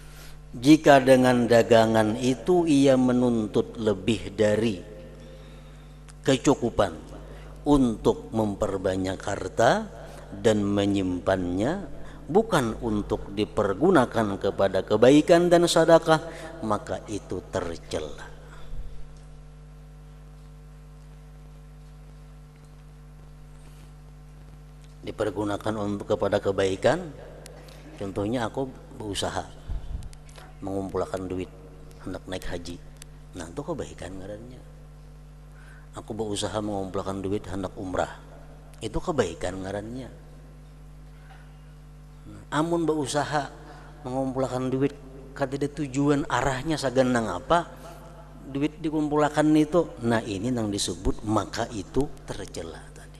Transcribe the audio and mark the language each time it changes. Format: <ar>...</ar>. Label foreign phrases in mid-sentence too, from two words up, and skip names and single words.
<id>Jika dengan dagangan itu ia menuntut lebih dari kecukupan untuk memperbanyak harta dan menyimpannya, bukan untuk dipergunakan kepada kebaikan dan sedekah, maka itu tercela. Dipergunakan untuk kepada kebaikan, contohnya aku berusaha mengumpulkan duit hendak naik haji, nah itu kebaikan ngarannya. Aku berusaha mengumpulkan duit hendak umrah, itu kebaikan ngarannya.</id> <bjn>Amun berusaha mengumpulkan duit kada ada tujuan arahnya saganang apa, duit dikumpulkan itu, nah ini yang disebut maka itu tercela tadi.</bjn>